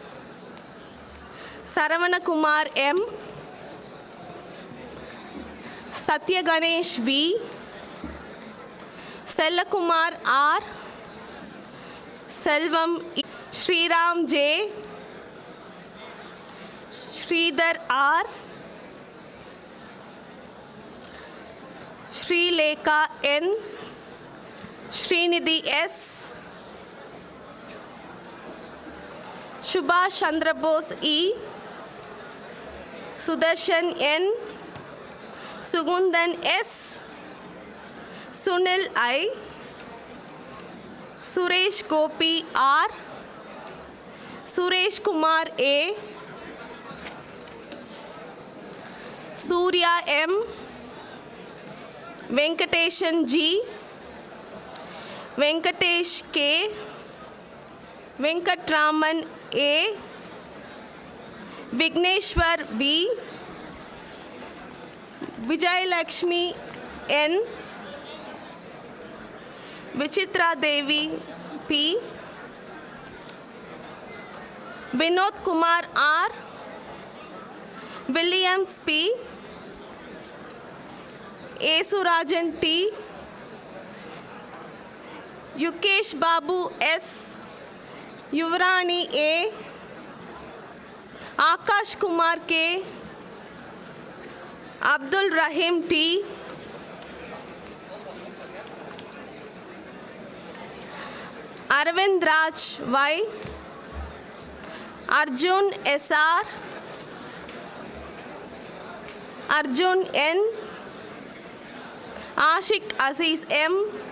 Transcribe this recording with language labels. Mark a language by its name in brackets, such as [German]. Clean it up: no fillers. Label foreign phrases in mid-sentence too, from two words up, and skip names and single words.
[English] Saravana Kumar M, Satya Ganesh V, Sellakumar R, Selvam E, Sriram J, Sridhar R, Sri Lekha N, Srinidhi S, Subhash Chandra Bose E, Sudarshan N, Sugundan S, Sunil I, Suresh Gopi R, Suresh Kumar A, Surya M, Venkateshan G, Venkatesh K, Venkatraman A, Vigneshwar V, Vijay Lakshmi N, Vichitra Devi P, Vinod Kumar R, Williams P, Esurajan T, Yukesh Babu S, Yuvrani A, Akash Kumar K, Abdul Rahim T, Arvind Raj Y, Arjun SR, Arjun N, Ashik Aziz M,